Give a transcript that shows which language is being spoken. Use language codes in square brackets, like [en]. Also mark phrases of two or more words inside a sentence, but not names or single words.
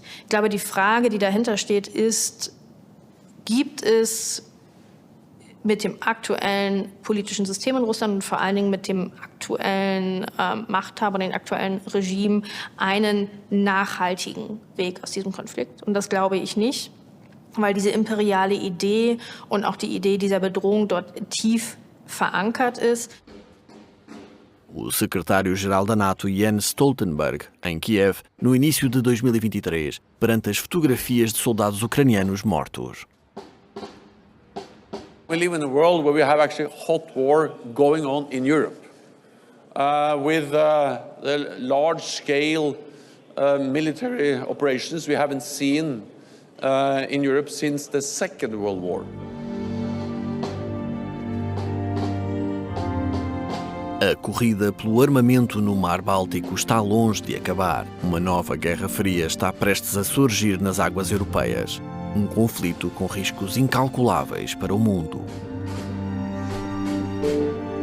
[de] Ich glaube, die Frage, die dahinter steht, ist, gibt es mit dem aktuellen politischen System in Russland und vor allen Dingen mit dem aktuellen Machthaber, dem aktuellen Regime einen nachhaltigen Weg aus diesem Konflikt? Und das glaube ich nicht, weil diese imperiale Idee und auch die Idee dieser Bedrohung dort tief verankert ist. [pt] O secretário-geral da NATO, Jens Stoltenberg, em Kiev, no início de 2023, perante as fotografias de soldados ucranianos mortos. [en] We live in a world where we have actually hot war going on in Europe, with the large-scale military operations we haven't seen in Europe since the Second World War. [pt] A corrida pelo armamento no Mar Báltico está longe de acabar. Uma nova Guerra Fria está prestes a surgir nas águas europeias. Um conflito com riscos incalculáveis para o mundo.